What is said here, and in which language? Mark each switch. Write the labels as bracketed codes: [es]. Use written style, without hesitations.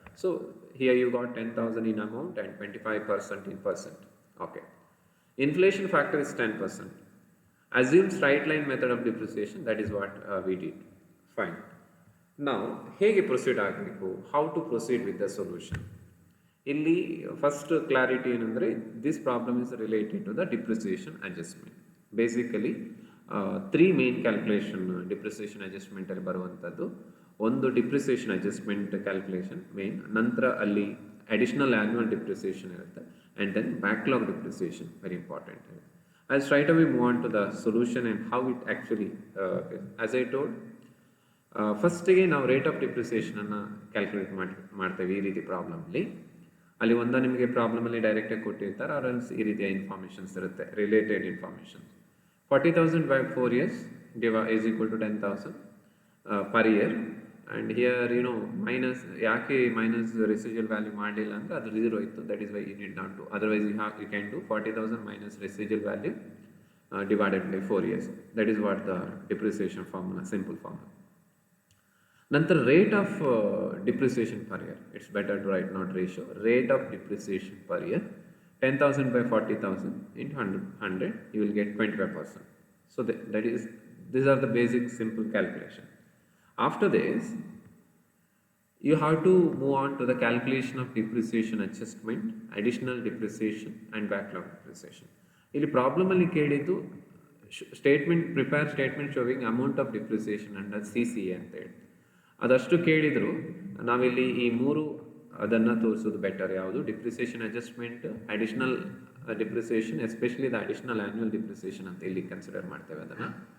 [en] So here you got 10,000 in amount and 25% in percent. Okay. Inflation factor is 10%. Assume straight line method of depreciation, that is what we did. Fine. Now, [kn] ಹೇಗೆ proceed ಆಗಬೇಕು, [en] how to proceed with the solution? [kn] ಇಲ್ಲಿ first clarity ಏನಂದರೆ, [en] This problem is related to the depreciation adjustment. [kn] Basically 3 main calculation depreciation ಅಡ್ಜಸ್ಟ್ಮೆಂಟಲ್ಲಿ ಬರುವಂಥದ್ದು. ಒಂದು depreciation adjustment calculation main, ನಂತರ ಅಲ್ಲಿ additional annual depreciation ಇರುತ್ತೆ, and then backlog depreciation very important. [en] I straight away move on to the solution and how it actually as I told. [kn] ಫಸ್ಟಿಗೆ ನಾವು rate of ಡಿಪ್ರಿಸಿಯೇಷನನ್ನು calculate ಮಾಡ್ತೇವೆ ಈ ರೀತಿ ಪ್ರಾಬ್ಲಮ್ಲಿ. ಅಲ್ಲಿ ಒಂದು ನಿಮಗೆ ಪ್ರಾಬ್ಲಮಲ್ಲಿ ಡೈರೆಕ್ಟಾಗಿ ಕೊಟ್ಟಿರ್ತಾರೆ, ಆರ್ ಎಲ್ಸ್ ಈ ರೀತಿಯ ಇನ್ಫಾರ್ಮೇಷನ್ಸ್ ಇರುತ್ತೆ, related informations. [en] 40,000 by 4 years is equal to 10,000 per year. [kn] And here minus, ಯಾಕೆ ಮೈನಸ್ ರೆಸಿಜುವಲ್ ವ್ಯಾಲ್ಯೂ ಮಾಡಲಿಲ್ಲ ಅಂದರೆ ಅದು 0 ಇತ್ತು, [en] That is why you need not to. Otherwise you can do 40,000 minus residual value divided by 4 years. That is what the depreciation formula, simple formula. ನಂತರ rate of depreciation per year, it's better to write not ratio. Rate of depreciation per year 10,000 by 40,000 into 100, you will get 25%. So these are the basic simple calculation. After this, you have to move on to the calculation of depreciation adjustment, additional depreciation and backlog depreciation. [kn] ಇಲ್ಲಿ problem ಅಲ್ಲಿ ಕೇಳಿದ್ದು statement, [en] prepare statement showing amount of depreciation under CCA [kn] ಅಂತ ಹೇಳಿ. ಅದಷ್ಟು ಕೇಳಿದ್ರು ನಾವಿಲ್ಲಿ ಈ ಮೂರು ಅದನ್ನು ತೋರಿಸೋದು ಬೆಟರ್. ಯಾವುದು? Depreciation adjustment, additional depreciation, especially the additional annual depreciation ಅಂತ ಇಲ್ಲಿ ಕನ್ಸಿಡರ್ ಮಾಡ್ತೇವೆ ಅದನ್ನು.